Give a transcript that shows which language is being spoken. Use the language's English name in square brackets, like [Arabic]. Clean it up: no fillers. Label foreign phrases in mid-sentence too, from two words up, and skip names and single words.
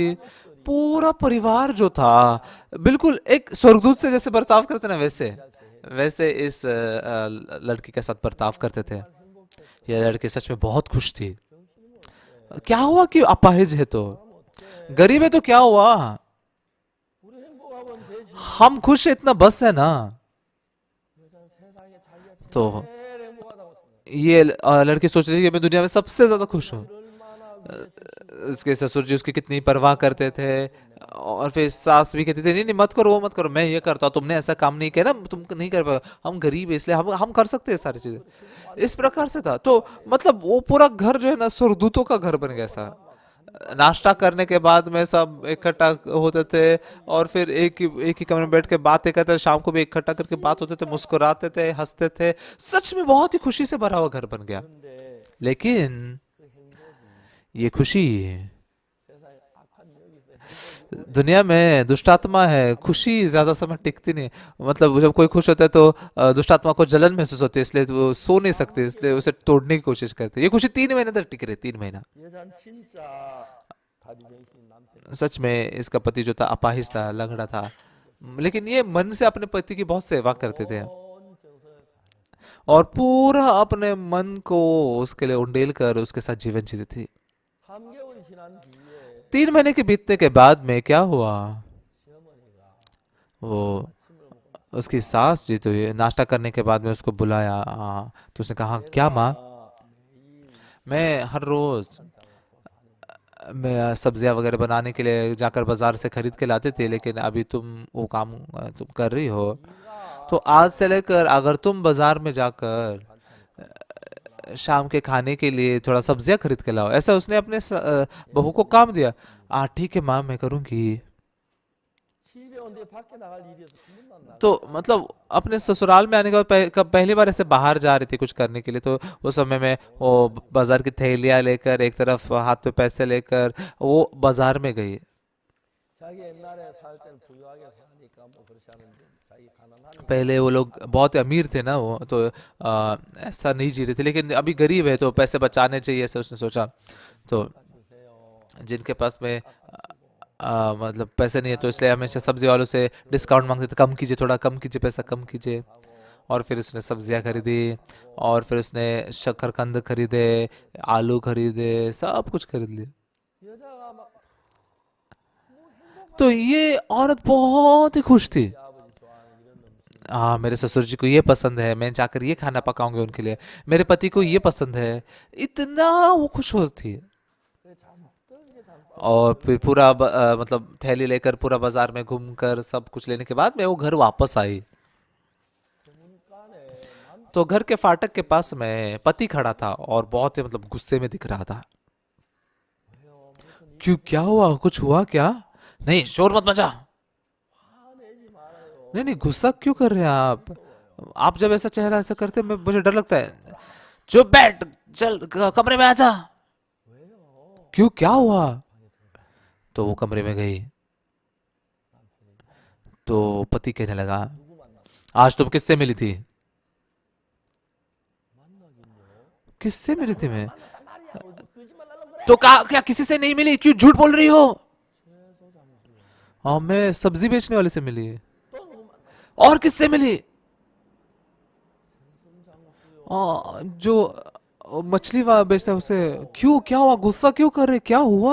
[Hindi] पूरा परिवार जो था बिल्कुल एक स्वर्गदूत से जैसे बर्ताव करते ना, वैसे वैसे इस लड़की के साथ बर्ताव करते थे। यह लड़की सच में बहुत खुश थी। क्या हुआ कि अपाहिज है तो, गरीब है तो क्या हुआ, [Korean] 우리 행복하면 되지. [Hindi] हम खुश है इतना बस है ना। [Korean] 여자는 세상에 자기가 [Hindi] तो [Korean] 제일 행복하다고 생각해. [Hindi] ये लड़की सोच रही थी कि मैं दुनिया में सबसे ज्यादा खुश हूँ। [Korean] 얼마나 위해 [Hindi] उसके ससुर जी उसकी कितनी परवाह करते थे, और फिर सास भी कहती थी नहीं नहीं मत करो, वो मत करो, मैं ये करता हूँ, तुमने ऐसा काम नहीं किया ना, तुम नहीं कर पाओ, हम गरीब है इसलिए हम कर सकते हैं सारी चीजें। इस प्रकार से था। तो मतलब वो पूरा घर जो है ना स्वर्गदूतों का घर बन गया सा। नाश्ता करने के बाद में सब इकट्ठा होते थे, और फिर एक ही कमरे में बैठ के बातें करते थे, शाम को भी इकट्ठा करके बात होते थे, मुस्कुराते थे, हंसते थे। सच में बहुत ही खुशी से भरा हुआ घर बन गया। [Korean] 근데 [Hindi] लेकिन [Korean] 그 행복이 [Hindi] ये खुशी [Korean] 세상에 악한 영이 있어. 행복이 [Hindi] दुनिया में दुष्टात्मा है, खुशी ज्यादा समय टिकती नहीं। मतलब जब कोई खुश होता है तो दुष्टात्मा को जलन महसूस होती है, इसलिए वो सो नहीं सकते, इसलिए उसे तोड़ने की कोशिश करते हैं। ये खुशी 3 महीने तक टिक रही, 3 महीना। [Korean] 여자는 진짜 다리 병신 남편. [Hindi] सच में इसका पति जो था अपाहिज था, लंगड़ा था, लेकिन ये मन से अपने पति की बहुत सेवा करते थे, [Korean] 온 정성을 다해. [Hindi] और पूरा अपने मन को उसके लिए उंडेल कर उसके साथ जीवन जीती थी। [Korean] 3개월이 지난 뒤에 [Hindi] 3 महीने के बीतने के बाद में क्या हुआ, [Korean] 시어머니가 [Hindi] वो [Korean] 아침을 먹고 [Hindi] उसकी सास जी तो ये नाश्ता करने के बाद में उसको बुलाया। तो उसने कहा क्या माँ, [Korean] 매일 [Hindi] मैं हर रोज मैं सब्जियां वगैरह बनाने के लिए जाकर बाजार से खरीद के लाते थे, लेकिन अभी तुम वो काम तुम कर रही हो, तो आज से लेकर अगर तुम बाजार में जाकर शाम के खाने के लिए थोड़ा सब्जियां खरीद के लाओ, ऐसा उसने अपने बहू को काम दिया। ठीक है माँ, मैं करूंगी। [Korean] 집에 온데 밖에 나갈 일이어서 한 번도 안 나가. [Hindi] तो मतलब अपने ससुराल में आने के बाद कब पहली बार ऐसे बाहर जा रही थी कुछ करने के लिए, तो उस समय में वो बाजार की थैलियां लेकर, एक तरफ हाथ पे पैसे लेकर वो बाजार में गई। [Korean] 자기 옛날에 살 때는 부유하게 사니까 뭐 그렇지 않은데 자기 가난하니까 [Hindi] पहले वो लोग बहुत अमीर थे ना, वो तो ऐसा नहीं जी रहे थे, लेकिन अभी गरीब है तो पैसे बचाने चाहिए, ऐसा उसने सोचा। तो [Korean] 주세요. [Hindi] जिनके पास में मतलब पैसे नहीं है, तो इसलिए हमेशा सब्जी वालों से डिस्काउंट मांगते थे, कम कीजिए, थोड़ा कम कीजिए, पैसा कम कीजिए। और फिर उसने सब्जियां खरीदी, और फिर उसने शकरकंद खरीदे, आलू खरीदे, सब कुछ खरीद लिया। [Korean] 여자가 막 [Hindi] तो ये औरत बहुत ही खुश थी। [Korean] 아버지 좋아하는 이런 음식. [Hindi] मेरे ससुर जी को ये पसंद है, मैं जाकर ये खाना पकाऊंगी उनके लिए, मेरे पति को ये पसंद है, इतना वो खुश होती है। [Korean] 그래 잠들 이게 잠. [Hindi] और फिर पूरा मतलब थैली लेकर पूरा बाजार में घूमकर सब कुछ लेने के बाद में वो घर वापस आई। [Korean] 그 문간에 남 [Hindi] तो घर के फाटक के पास में पति खड़ा था और बहुत ही मतलब गुस्से में दिख रहा था। [Korean] 왜요? 무슨 [Hindi] क्यों, क्या हुआ, कुछ हुआ क्या? नहीं, शोर मत मचा। [Korean] 화내지 말아요. [Hindi] नहीं नहीं, गुस्सा क्यों कर रहे हैं आप जब ऐसा चेहरा ऐसा करते हैं मुझे डर लगता है। चुप बैठ, चल कमरे में आजा। [Korean] 왜요? [Hindi] क्यों, क्या हुआ? तो वो कमरे में गई, तो पति कहने लगा, [Korean] 누구 만나? [Hindi] आज तुम किससे मिली थी? [Korean] 만나긴요. [Hindi] किससे मिली थी मैं? [Korean] 만났단 말이야. 뭐 거짓말 하려고 그래? [Hindi] तो कहा क्या किसी से नहीं मिली, क्यों झूठ बोल रही हो? [Korean] 채소 장수요. [Hindi] हाँ, मैं सब्जी बेचने वाले से मिली। [Korean] 또 누구 만나? [Hindi] और किससे मिली? [Korean] 생선 장수요. [Hindi] जो मछली वाला बेचता है उसे। क्यों, क्या हुआ, गुस्सा क्यों कर रहे, क्या हुआ?